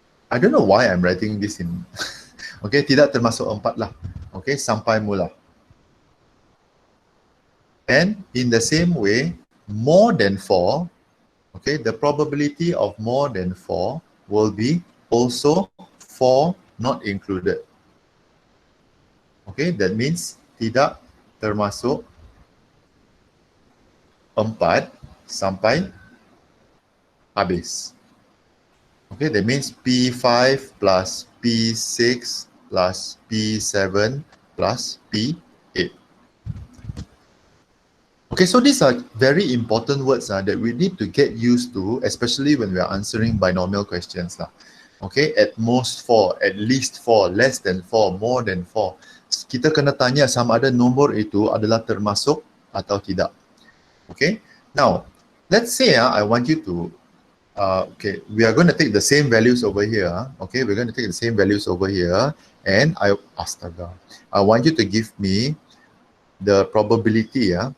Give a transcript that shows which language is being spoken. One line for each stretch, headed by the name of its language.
English: I don't know why I'm writing this in. Okay,
Malay: tidak termasuk 4 lah.
English: Okay,
Malay: sampai mula.
English: And in the same way, more than 4, okay, the probability of more than 4 will be also 4 not included. Okay, that means
Malay: tidak termasuk 4 sampai habis.
English: Okay, that means P5 plus P6 plus P7 plus P8. Okay, so these are very important words that we need to get used to, especially when we are answering binomial questions. Okay, at most 4, at least 4, less than 4, more than 4.
Malay: Kita kena tanya sama ada nombor itu adalah termasuk atau tidak.
English: Okay, now let's say I want you to okay, we are going to take the same values over here. Okay, we're going to take the same values over here, and I want you to give me the probability.